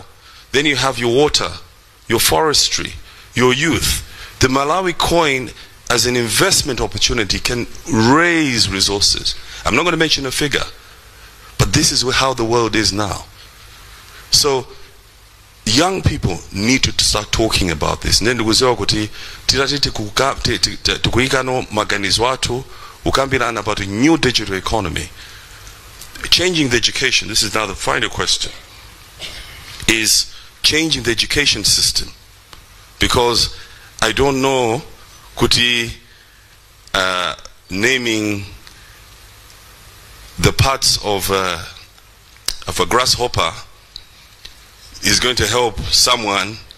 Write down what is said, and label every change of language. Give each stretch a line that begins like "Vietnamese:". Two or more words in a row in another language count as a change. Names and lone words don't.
English: Then you have your water, your forestry, your youth. The Malawi coin as an investment opportunity can raise resources. I'm not going to mention a figure, but this is how the world is now. So young people need to start talking about this.
Nyanja: Nende kuzewa kuti tukuikano maganizo watu ukambirana
English: about a new digital economy. Changing the education, this is now the final question, is changing the education system. Because I don't know, kuti naming the parts of a grasshopper is going to help someone.